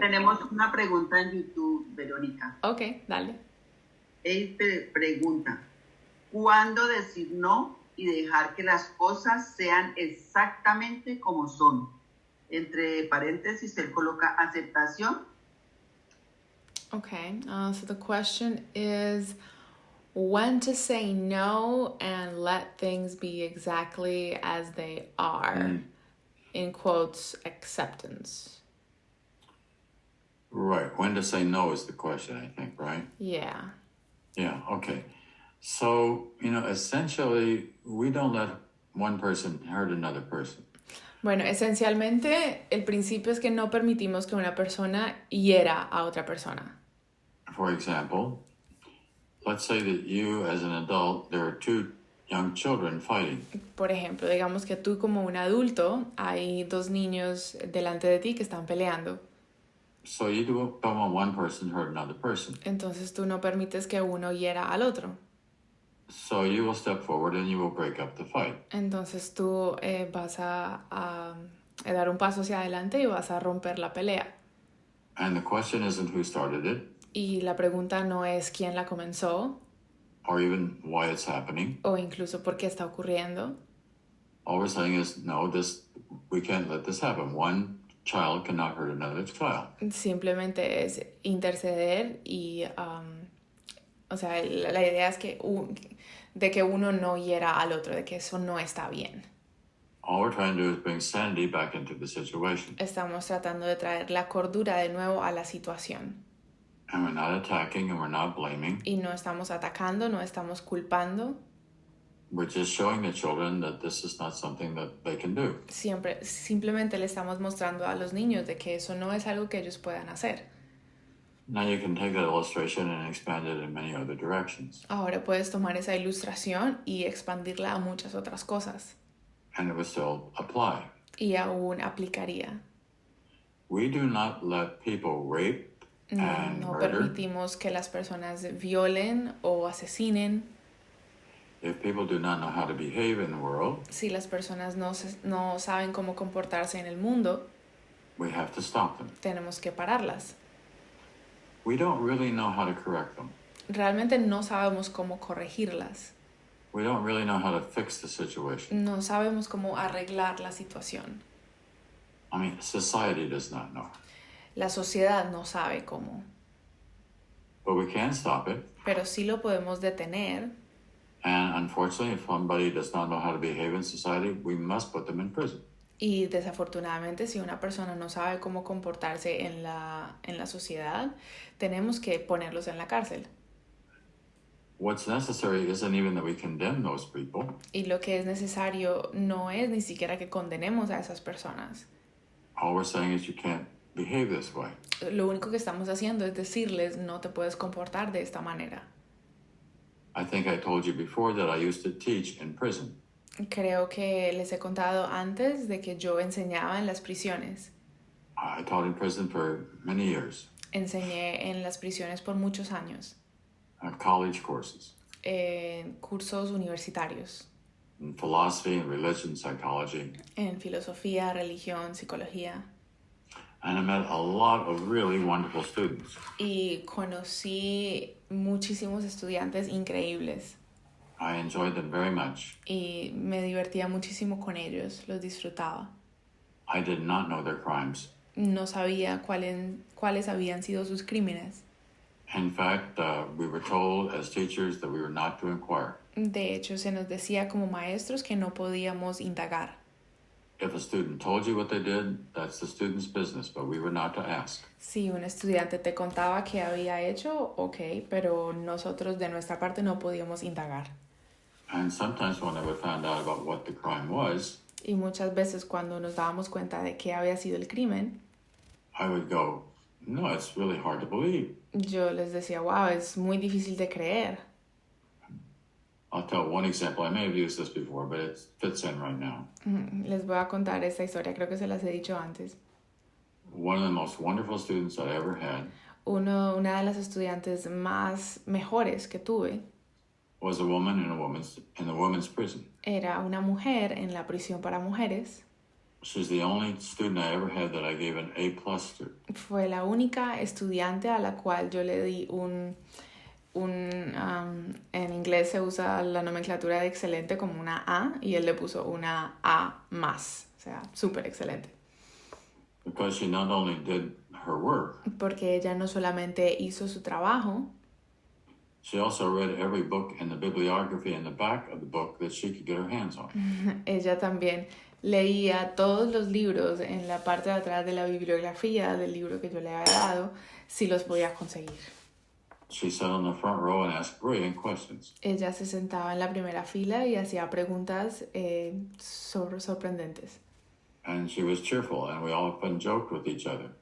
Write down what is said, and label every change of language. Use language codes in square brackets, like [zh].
[es] Tenemos una pregunta en YouTube, Verónica. Ok, dale. Él pregunta, ¿cuándo decir no y dejar que las cosas sean exactamente como son? Entre paréntesis, él coloca aceptación. [en] Okay, so the question is when to say no and let things be exactly as they are. in quotes, acceptance. Right. When to say no is the question, I think, right? Yeah. Yeah, okay. So, essentially, we don't let one person hurt another person. [es] Bueno, esencialmente el principio es que no permitimos que una persona hiera a otra persona. [en] For example, let's say that you, as an adult, there are two young children fighting. [es] Por ejemplo, digamos que tú como un adulto, hay dos niños delante de ti que están peleando. [en] So you don't want one person to hurt another person. [es] Entonces tú no permites que uno hiera al otro. [en] So you will step forward and you will break up the fight. [es] Entonces tú vas a dar un paso hacia adelante y vas a romper la pelea. [en] And the question isn't who started it, [es] Y la pregunta no es quién la comenzó [en] or even why it's happening. [es] o incluso por qué está ocurriendo. [en] All we're saying is, no, we can't let this happen. One child cannot hurt another child. [es] Simplemente es interceder y, o sea, la idea es de que uno no hiera al otro, de que eso no está bien. [en] All we're trying to do is bring sanity back into the situation. [es] Estamos tratando de traer la cordura de nuevo a la situación. [en] And we're not attacking and we're not blaming. [es] Y no estamos atacando, no estamos culpando. [en] We're just showing the children that this is not something that they can do. [es] Simplemente le estamos mostrando a los niños de que eso no es algo que ellos puedan hacer. [en] Now you can take that illustration and expand it in many other directions. [es] Ahora puedes tomar esa ilustración y expandirla a muchas otras cosas. [en] And it would still apply. [es] Y aún aplicaría. [en] We do not let people rape and [es] No [en] murder. [es] permitimos que las personas violen o asesinen. [en] If people do not know how to behave in the world, [es] Si las personas no saben cómo comportarse en el mundo, [en] we have to stop them. [es] tenemos que pararlas. [en] We don't really know how to correct them. [es] Realmente no sabemos cómo corregirlas. [en] We don't really know how to fix the situation. [es] No sabemos cómo arreglar la situación. [en] I mean, society does not know. [es] La sociedad no sabe cómo. [en] But we can stop it. [es] Pero sí lo podemos detener. [en] And unfortunately, if somebody does not know how to behave in society, we must put them in prison. [es] Y desafortunadamente, si una persona no sabe cómo comportarse en la sociedad, tenemos que ponerlos en la cárcel. [en] What's necessary isn't even that we condemn those people. [es] Y lo que es necesario no es ni siquiera que condenemos a esas personas. [en] All we're saying is you can't behave this way. [es] Lo único que estamos haciendo es decirles, no te puedes comportar de esta manera. [en] I think I told you before that I used to teach in prison. [es] Creo que les he contado antes de que yo enseñaba en las prisiones. [en] I taught in prison for many years, [es] Enseñé en las prisiones por muchos años, [en] college courses [es] en cursos universitarios, [en] in philosophy and religion, psychology. [es] en filosofía, religión, psicología. [en] And I met a lot of really wonderful students. [es] Y conocí muchísimos estudiantes increíbles. [en] I enjoyed them very much. [es] Y me divertía muchísimo con ellos, los disfrutaba. [en] I did not know their crimes. [es] No sabía cuáles habían sido sus crímenes. [en] In fact, we were told as teachers that we were not to inquire. [es] De hecho, se nos decía como maestros que no podíamos indagar. [en] If a student told you what they did, that's the student's business, but we were not to ask. [es] Si un estudiante te contaba qué había hecho, ok, pero nosotros de nuestra parte no podíamos indagar. [en] And sometimes when I would find out about what the crime was, [es] Y muchas veces cuando nos dábamos cuenta de qué había sido el crimen, [en] I would go, no, it's really hard to believe. [es] yo les decía, wow, es muy difícil de creer. [en] I'll tell one example. I may have used this before, but it fits in right now. [es] Les voy a contar esta historia, creo que se las he dicho antes. [en] One of the most wonderful students that I ever had [es] Una de las estudiantes más mejores que tuve [en] was a woman in the women's prison. [es] era una mujer en la prisión para mujeres. [en] She's the only student I ever had that I gave an A+ to. [es] Fue la única estudiante a la cual yo le di en inglés se usa la nomenclatura de excelente como una A y él le puso una A más, o sea, súper excelente. [en] Because she not only did her work, [es] Porque ella no solamente hizo su trabajo, [en] She also read every book in the bibliography in the back of the book that she could get her hands on. [es] Ella también leía todos los libros en la parte de atrás de la bibliografía del libro que yo le había dado, si los podía conseguir. [en] She sat on the front row and asked brilliant questions. [es] Ella se sentaba en la primera fila y hacía preguntas sorprendentes. [en] And she was cheerful, and we often joked with each other.